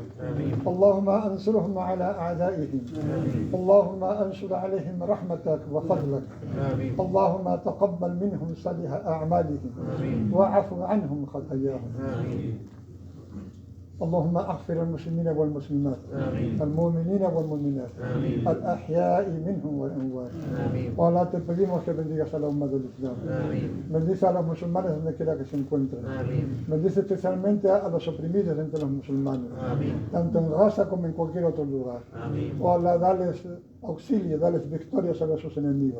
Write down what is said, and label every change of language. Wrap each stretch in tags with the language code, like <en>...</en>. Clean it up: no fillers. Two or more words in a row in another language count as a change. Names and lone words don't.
<ar>اللهم انصرهم على أعدائهم. اللهم انشر عليهم رحمتك وفضلك. اللهم تقبل منهم صالح أعمالهم واعف عنهم خطاياهم. اللهم اغفر المسلمين والمسلمات المؤمنين والمؤمنات الأحياء منهم والأموات.</ar> <es>Ojalá te pedimos que bendigas a la umma del Islam. Bendice a los musulmanes donde quiera que se encuentren. Bendice especialmente a los oprimidos entre los musulmanes, tanto en Gaza como en cualquier otro lugar. Ojalá dales auxilio, dales victoria sobre sus enemigos.</es>